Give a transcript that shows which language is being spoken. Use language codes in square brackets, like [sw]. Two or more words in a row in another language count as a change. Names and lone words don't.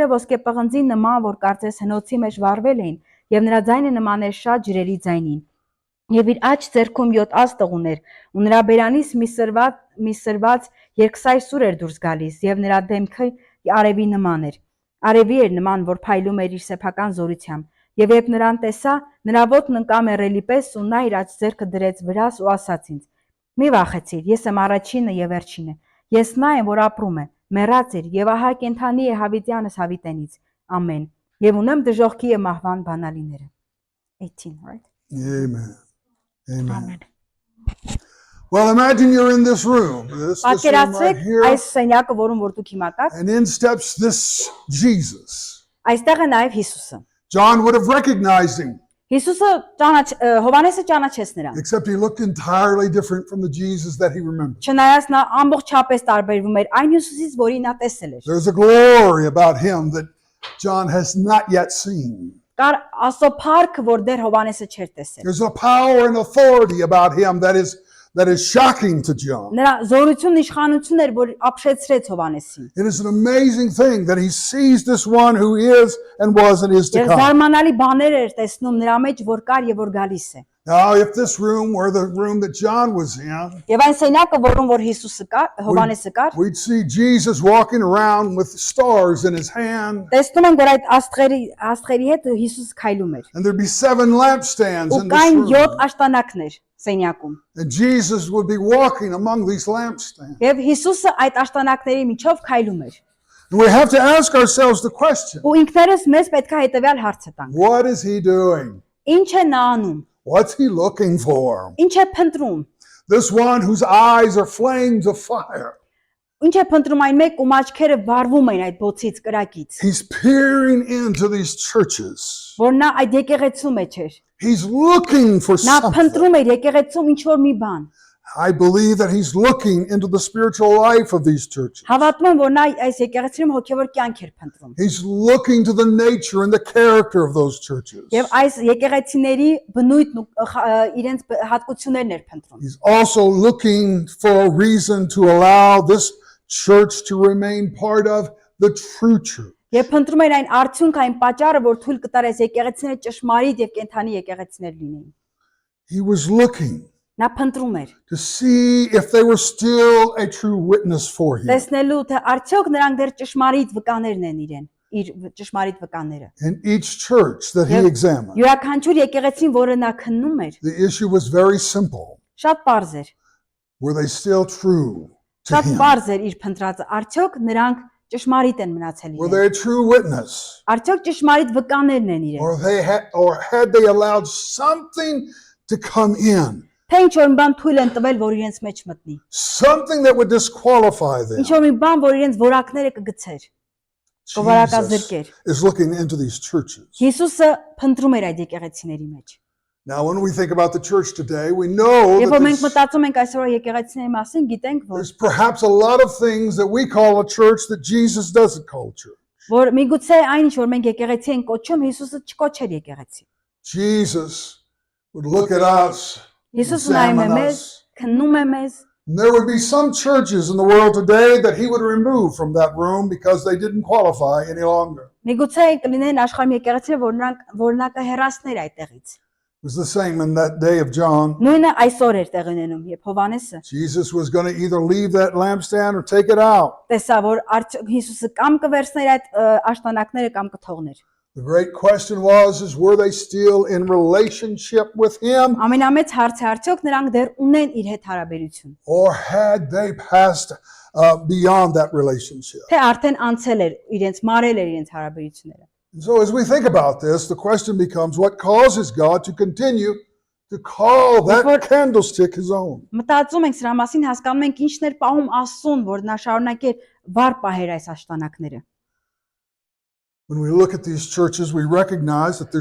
[hy] ոսկե պղնձի նման, որ կարծես հնոցի մեջ վառվել էին, եւ նրա ձայնը նման էր շատ ջրերի ձայնին։ Եվ իր աջ ձեռքում 7 աստղ ուներ, ու նրա բերանից մի սրված երկսայր սուր էր դուրս գալիս, եւ նրա դեմքը արևի նման էր։ Արևի էր նման, որ փայլում էր իր սեփական զորությամբ։ Եվ երբ նրան տեսա, նրա ոտն ընկա մեռելի պես, ու նա իր աջ ձեռքը դրեց վրաս ու ասաց ինձ. Մի վախեցիր, ես եմ առաջինը եւ վերջինը։ Ես նա եմ, որ ապրում է, մեռած էր, եւ ահա կենթանի է հավիտյանս հավիտենից։ Ամեն։ Եվ ունեմ դժոխքի եւ մահվան բանալիները։ 18, [en] right? Amen. Amen. Well, imagine you're in this room. This room right here. [hy] Այս սենյակը, որում որ դուք հիմա կաք, [en] And in steps this Jesus. [hy] այստեղ է նաեւ Հիսուսը։ [en] John would have recognized him. [hy] Հիսուսը Հովանեսը ճանաչեց նրան։ [en] Except he looked entirely different from the Jesus that he remembered. [hy] Չնայած նա ամբողջապես տարբերվում էր այն Հիսուսից, որին նա տեսել էր։ [en] There's a glory about him that John has not yet seen. [hy] Կար Աստծո փառքը, որ դեռ Հովանեսը չէր տեսել։ [en] There's a power and authority about him that is shocking to John. [hy] Նրա զորությունն իշխանությունն էր, որ ապշեցրեց Հովանեսին։ [en] It is an amazing thing that he sees this one who is and was and is to [hy] Եվ [en] come. [hy] զարմանալի բաներ էր տեսնում նրա մեջ, որ կար եւ որ գալիս է։ [en] Now, if this room were the room that John was in, [hy] Եվ այն սենյակը, որում որ Հիսուսը կար, Հովանեսը կար, [en] we'd see Jesus walking around with stars in his hand. [hy] տեսնում են, որ այդ աստղերի հետ Հիսուս քայլում էր։ [en] And there'd be 7 lampstands [hy] Ու [en] in this [hy] կային [en] room. [hy] 7 աշտանակներ սենյակում։ [en] And Jesus would be walking among these lampstands. [hy] Եվ Հիսուսը այդ աշտանակների միջով քայլում էր։ [en] And we have to ask ourselves the question, [hy] Ու ինքներս մեզ պետք է հետեւյալ հարցը տանք. [en] what is he doing? [hy] Ինչ է նա անում։ [en] What's he looking for? [hy] Ինչ է փնտրում։ [en] This one whose eyes are flames of fire. [hy] Ինչ է փնտրում այն մեկ, ում աչքերը վառվում են այդ բոցից կրակից։ [en] He's peering into these churches. [hy] Որ նա այդ եկեղեցու մեջ էր։ [en] He's looking for [hy] Նա [en] something. [hy] փնտրում էր եկեղեցում ինչ որ մի բան։ [en] I believe that he's looking into the spiritual life of these churches. [hy] Հավատում եմ, որ նա այս եկեղեցիներում հոգևոր կյանք էր փնտրում։ [en] He's looking to the nature and the character of those churches. [hy] Եվ այս եկեղեցիների բնույթն ու իրենց հատկություններն էր փնտրում։ [en] He's also looking for a reason to allow this church to remain part of the true church. [hy] Եվ փնտրում էր այն արդյունքը, այն պատճառը, որ թույլ կտար այս եկեղեցիները ճշմարիտ եւ կենթանի եկեղեցիներ լինեին։ [en] He was looking [hy] Նա փնտրում էր [en] to see if they were still a true witness for him. [hy] տեսնելու թե արդյոք նրանք դեռ ճշմարիտ վկաներն են իր ճշմարիտ վկաները։ [en] In each church that he examined, [hy] Յուրաքանչյուր եկեղեցին, որը նա քննում էր, [en] the issue was very simple. [hy] շատ པարզ էր։ [en] Were they still true to [hy] Շատ [en] him? [hy] པարզ էր իր փնտրածը։ Արդյոք նրանք ճշմարիտ են մնացել [en] Were [hy] իրենք։ [en] they a true witness? [hy] Արդյոք ճշմարիտ վկաներն են իրենք։ [en] Or had they allowed something to come in? [hy] Թե ինչ որ մի բան թույլ են տվել, որ իրենց մեջ մտնի։ [en] Something that would disqualify them. [hy] Ինչ որ մի բան, որ իրենց որակները կգցեր, [en] Jesus [hy] կվարակազրկեր։ [en] is looking into these churches. [hy] Հիսուսը փնտրում էր այդ եկեղեցիների մեջ։ [en] Now, when we think about the church today, we know [hy] Երբ որ մենք [en] that [hy] մտածում ենք այսօր եկեղեցիների մասին, գիտենք, [en] there's perhaps a lot of things that we call a church that Jesus doesn't call a church. [hy] որ միգուցե այն ինչ որ մենք եկեղեցի ենք կոչում, Հիսուսը չկոչեր եկեղեցի։ [en] Jesus would look at us, [hy] Հիսուսը նայում է [en] examine [hy] մեզ, [en] us. [hy] քննում է մեզ։ [en] And there would be some churches in the world today that he would remove from that room because they didn't qualify any longer. [hy] Միգուցե կլինեն աշխարհի եկեղեցիները, որ նա կհեռացներ այդտեղից։ [en] It was the same in that day of John. [hy] Նույնը այսօր էր տեղի ունենում, երբ Հովանեսը [en] Jesus was going to either leave that lampstand or take it out. [hy] տեսա, որ Հիսուսը կամ կվերցներ այդ աշտանակները կամ կթողներ։ [en] The great question is were they still in relationship with him [hy] Ամենամեծ հարցը արդյոք նրանք դեռ ունեն իր հետ հարաբերություն, [en] or had they passed beyond that relationship? [hy] թե արդեն անցել էր իրենց, մարել էր իրենց հարաբերությունները։ [en] And so as we think about this, the question becomes what causes God to continue to call that candlestick his own? [hy] Մտածում ենք սրա մասին, հասկանում ենք ինչն էր պահում Աստծուն, որ նա շարունակեր վառ պահեր այս աշտանակները։ [en] When we look at these churches, we recognize that there's